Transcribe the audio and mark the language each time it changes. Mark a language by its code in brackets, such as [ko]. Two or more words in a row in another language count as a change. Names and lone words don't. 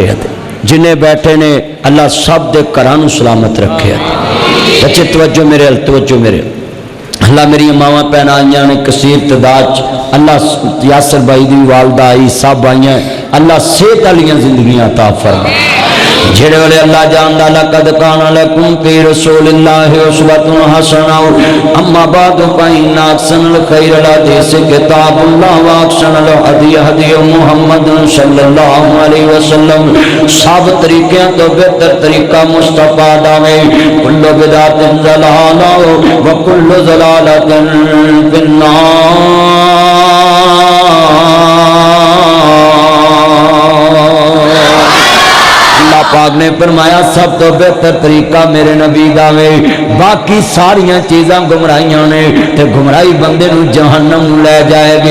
[pa] ਜਿਨ੍ਹੇਂ ਬੈਠੇ ਨੇ ਅੱਲ੍ਹਾ ਸਭ ਦੇ ਘਰਾਂ ਨੂੰ ਸਲਾਮਤ ਰੱਖੇ। ਬੱਚੇ ਤਵੱਜੋ ਮੇਰੇ ਅਲ, ਤਵੱਜੋ ਮੇਰੇ। ਅੱਲ੍ਹਾ ਮੇਰੀ ਮਾਵਾਂ ਭੈਣਾਂ ਆਈਆਂ ਨੇ ਕਸੀਰ ਤਾਦਾਦ, ਅੱਲ੍ਹਾ ਯਾਸਰ ਭਾਈ ਦੀ ਵਾਲਦਾ ਆਈ, ਸਭ ਆਈਆਂ, ਅੱਲ੍ਹਾ ਸਿਹਤ ਵਾਲੀਆਂ ਜ਼ਿੰਦਗੀਆਂ ਅਤਾ ਫ਼ਰਮਾ। ਜਿਹੜੇ ਵਾਲੇ ਅੱਲ੍ਹਾ ਜਾਣਦਾ, [ar] لقد كان لكم في رسول الله أسوة حسنة أما بعد فإن أحسن الخير الحديث كتاب الله وأحسن الهدي هدي محمد صلى الله عليه وسلم. [pa] ਸਭ ਤਰੀਕੇ ਤੋਂ ਬਿਹਤਰ ਤਰੀਕਾ ਮੁਸਤਫ਼ਾ ਦਾ ਹੈ। [ar] كل بدعة ضلالة وكل ضلالة في النار. [pa] ਪਾਕ ਨੇ ਫ਼ਰਮਾਇਆ ਸਭ ਤੋਂ ਬਿਹਤਰ ਤਰੀਕਾ ਮੇਰੇ ਨਬੀ ਦਾ ਵੇ, ਬਾਕੀ ਸਾਰੀਆਂ ਚੀਜ਼ਾਂ ਗੁਮਰਾਹੀਆਂ ਨੇ, ਤੇ ਗੁਮਰਾਹੀ ਬੰਦੇ ਨੂੰ ਜਹੰਨਮ ਲੈ ਜਾਏਗੀ।